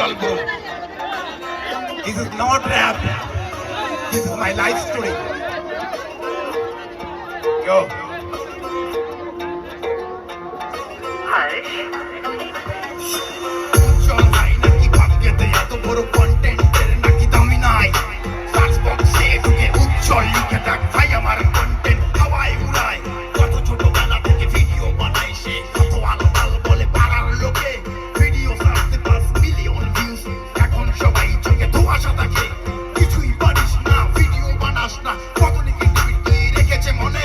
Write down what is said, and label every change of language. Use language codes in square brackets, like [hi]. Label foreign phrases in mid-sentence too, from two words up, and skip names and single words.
[en] Ujjwal bro. This is not rap. This is my life story. Yo. [bn] Ujjwal ভাই নাকি ভাগ্যতে এত বড় content এর নাকি দামি নাই. [en] Search box [bn] e ঢুকে Ujjwal লিখে দেখ ভাই আমার content হাওয়ায় উড়ায়। কত ছোটবেলা থেকে ভিডিও বানাই সে, কত আলো আলো বলে পাড়ার লোকে। ভিডিও ছাড়তে [en] 5 million views, [bn] এখন সবাই চোখে ধোঁয়াশা থাকে। কিছুই পারিস না, ভিডিও বানাস না, কত নেগেটিভিটি রেখেছে মনে।